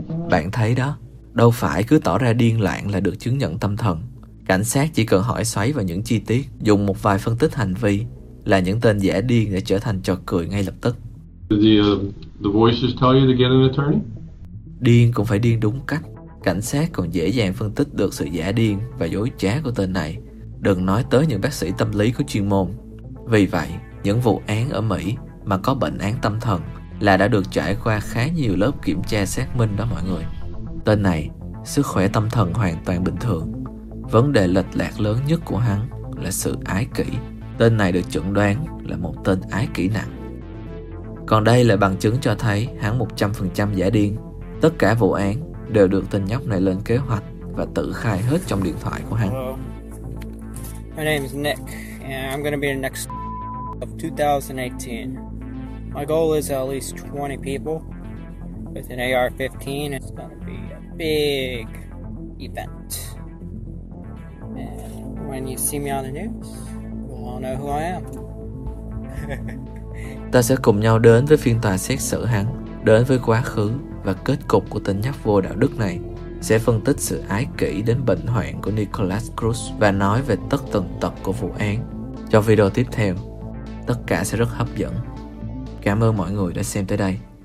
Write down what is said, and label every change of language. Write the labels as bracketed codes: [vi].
[vi] Bạn thấy đó, đâu phải cứ tỏ ra điên loạn là được chứng nhận tâm thần. Cảnh sát chỉ cần hỏi xoáy vào những chi tiết, dùng một vài phân tích hành vi, là những tên giả điên đã trở thành trò cười ngay lập tức. [en] The voices tell you to get an attorney? [vi] Điên cũng phải điên đúng cách. Cảnh sát còn dễ dàng phân tích được sự giả điên và dối trá của tên này. Đừng nói tới những bác sĩ tâm lý có chuyên môn. Vì vậy, những vụ án ở Mỹ mà có bệnh án tâm thần là đã được trải qua khá nhiều lớp kiểm tra xác minh đó mọi người. Tên này sức khỏe tâm thần hoàn toàn bình thường. Vấn đề lệch lạc lớn nhất của hắn là sự ái kỷ. Tên này được chẩn đoán là một tên ái kỷ nặng. Còn đây là bằng chứng cho thấy hắn 100% giả điên. Tất cả vụ án đều được tên nhóc này lên kế hoạch và tự khai hết trong điện thoại của hắn. [en] Hello. My name is Nick and I'm gonna be the next of 2018. My goal is at least 20 people with an AR-15. It's gonna be a big event. And when you see me on the news, you'll all know who I am. [vi] Ta sẽ cùng nhau đến với phiên tòa xét xử hắn, đến với quá khứ và kết cục của tên nhóc vô đạo đức này, sẽ phân tích sự ái kỷ đến bệnh hoạn của Nicholas Cruz và nói về tất tần tật của vụ án. Trong video tiếp theo, tất cả sẽ rất hấp dẫn. Cảm ơn mọi người đã xem tới đây.